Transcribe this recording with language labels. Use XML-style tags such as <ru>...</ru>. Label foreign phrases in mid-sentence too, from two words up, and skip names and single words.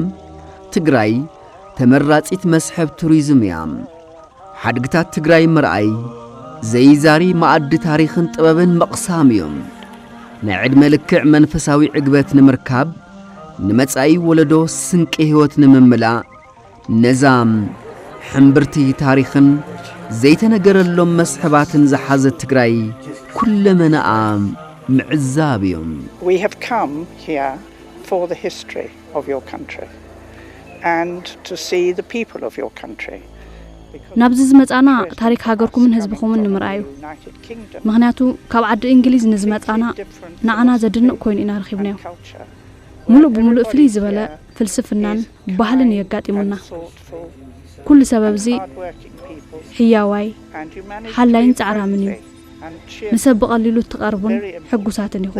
<ti>ትግራይ ተመራጺት መስሕብ ቱሪዝም እያ ሓድግታት ትግራይ ምርኣይ ዘይዛሪ ማዕዲ ታሪኽን ጥበብን መቕሳም እዮም ናይ ዕድመ ልክዕ መንፈሳዊ ዕግበት ንምርካብ ንመጻኢ ወለዶ ስንቂ ህይወት ንምምላእ ነዛም ሕምብርቲ ታሪኽን ዘይተነገረሎም መስሕባትን ዝሓዘት ትግራይ ኩለመናኣ ምዕዛብ እዮም</ti> <en>We have come here for the history of your country and to see the people of your country.</en> <ti>ናብዚ ዝመጻና ታሪክ ሃገርኩምን ህዝብኹምን ንምርኣዩ ምኽንያቱ ካብ ዓዲ እንግሊዝ ንዝመጻና ንዓና ዘድንቕ ኮይኑ ኢና ረኺብናዮ ሙሉእ ብሙሉእ ፍልይ ዝበለ ፍልስፍናን ባህልን የጋጢሙና ኩሉ ሰበብ እዚ ሕያዋይ ሓላይን ጻዕራምን እዩ ንሰብ ብቐሊሉ ትቐርቡን ሕጉሳትን ኢኹም</ti>